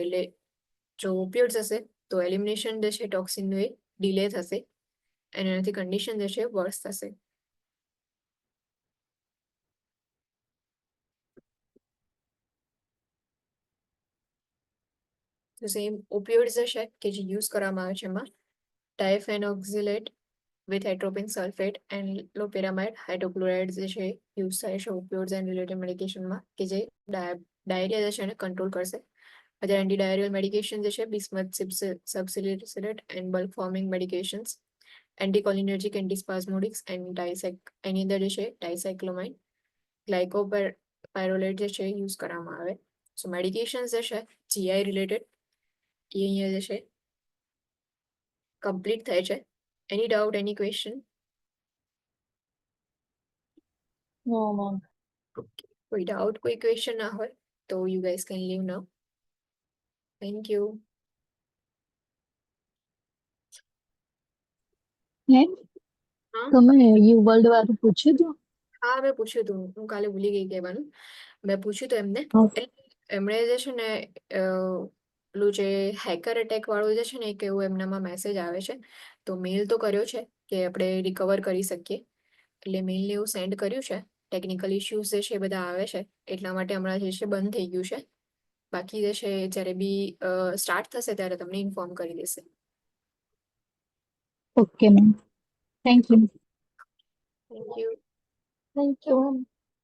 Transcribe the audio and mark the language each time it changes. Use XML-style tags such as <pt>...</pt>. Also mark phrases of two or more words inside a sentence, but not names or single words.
<gu>એટલે જો ઓપિયોઇડ્સ હશે તો એલિમિનેશન જે છે ટોક્સિનનું એ ડિલે થશે અને એનાથી કન્ડિશન જે છે વર્સ થશે. તો</gu> <en>same opioids</en> <gu>જે છે કે જે યુઝ કરવામાં આવે છે એમાં</gu> <en>diphenoxylate with atropine sulfate and loperamide hydrochloride</en> <gu>જે છે યુઝ થાય છે</gu> <en>opioids and related medication,</en> <gu>કે જે ડાયરિયા જે છે એને કંટ્રોલ કરશે.</gu> <en>other anti diarrheal medication</en> <gu>જે છે બિસ્મથ, સબસિલિસિલેટ</gu> <en>and bulk forming medications, anticholinergic, antispasmodics and</en> <gu>એની અંદર જે છે ડાયસાઇક્લોમાઇન, ગ્લાયકોપાયરોલેટ જે છે યુઝ કરવામાં આવે.</gu> <en>so medications</en> <gu>જે છે</gu> <en>GI related</en> <gu>એ અહીંયા જે છે કમ્પ્લીટ થાય છે.</gu> <en>any doubt, any question? No, ma'am.</en> <gu>કોઈ ડાઉટ, કોઈ ક્વેશ્ચન ના હોય તો</gu> <en>you guys can leave now. thank you. મેમ,</en> <gu>હા તમે યુ વર્લ્ડ વાળું પૂછ્યું હતું? હા મેં પૂછ્યું હતું, હું કાલે ભૂલી ગઈ કહેવાનું. મેં પૂછ્યું હતું એમને,</gu> <en>Okay.</en> <gu>એમણે જે છે ને પેલું જે</gu> <en>hacker attack</en> <gu>વાળું જે છે ને એક એવું એમનામાં મેસેજ આવે છે, તો મેલ તો કર્યો છે કે આપણે રિકવર કરી શકીએ, એટલે મેલને એવું સેન્ડ કર્યું છે.</gu> <en>technical issues</en> <gu>જે છે એ બધા આવે છે એટલા માટે હમણાં જે છે બંધ થઈ ગયું છે. બાકી જે છે જ્યારે બી સ્ટાર્ટ થશે ત્યારે તમને ઇન્ફોર્મ કરી દેશે.</gu> <en>Okay, ma'am. Thank you. thank you. Thank you, ma'am.</en>